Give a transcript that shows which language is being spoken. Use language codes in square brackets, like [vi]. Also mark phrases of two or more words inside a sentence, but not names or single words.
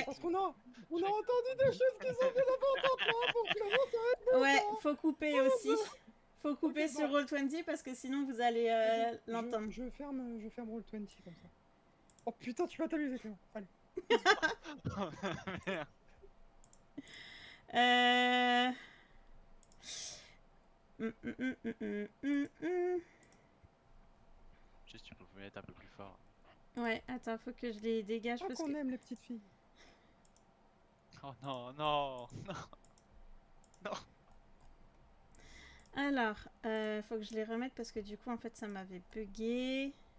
[fr] Parce qu'on a entendu des choses qui sont bien importantes là pour que le son soit ouais, faut couper aussi. Faut couper Ok, sur bon. Roll20 parce que sinon vous allez Vas-y, l'entendre. je ferme Roll20 comme ça. Oh putain, tu vas t'amuser, Clément. Allez. Merde. Euh... hum, hum, hum, hum, hum, hum, hum. Juste, tu peux mettre un peu plus fort. Ouais, attends, faut que je les dégage Ah, parce qu'on que... aime les petites filles. Oh non, non, non. Alors, faut que je les remette parce que du coup, en fait, ça m'avait bugué.